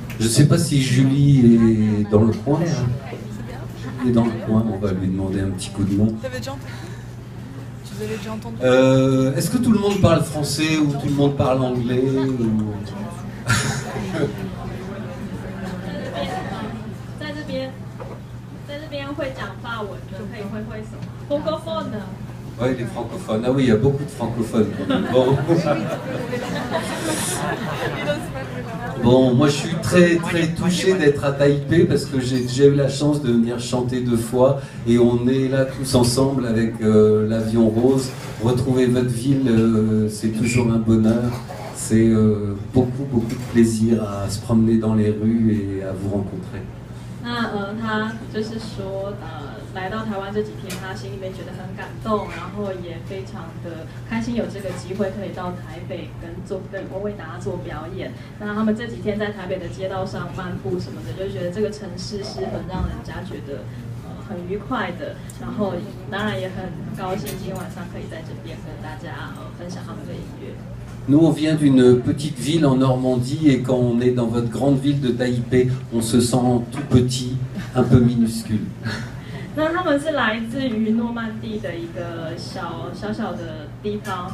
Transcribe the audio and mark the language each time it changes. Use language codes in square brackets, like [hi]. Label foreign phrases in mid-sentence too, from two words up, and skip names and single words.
[fr] sais pas si Julie est dans le coin. Hein. Elle est dans le coin, on va lui demander un petit coup de main. Tu avais déjà entendu Est-ce que tout le monde parle français ou tout le monde parle anglais ou... [zh] 在这边会讲法文的，可以挥挥手。Francophone. [fr] Oui, les francophones. Ah oui, il y a beaucoup de francophones. Bon. Bon, moi je suis très touché d'être à Taipei parce que j'ai déjà eu la chance de venir chanter 2 fois et on est là tous ensemble avec l'Avion Rose. Retrouver votre ville, c'est toujours un bonheur. C'est beaucoup de plaisir à se promener dans les rues et à vous rencontrer. [zh] 那他就是说来到台湾这几天，他心里面觉得很感动，然后也非常的开心有这个机会可以到台北跟为大家做表演。那他们这几天在台北的街道上漫步什么的，就觉得这个城市是很让人家觉得很愉快的，然后当然也很高兴今天晚上可以在这边跟大家分享他们的音乐。 [fr] Nous, on vient d'une petite ville en Normandie et quand on est dans votre grande ville de Taipei, on se sent tout petit, un peu minuscule. [zh] 那他们是来自于诺曼底的一个小的地方。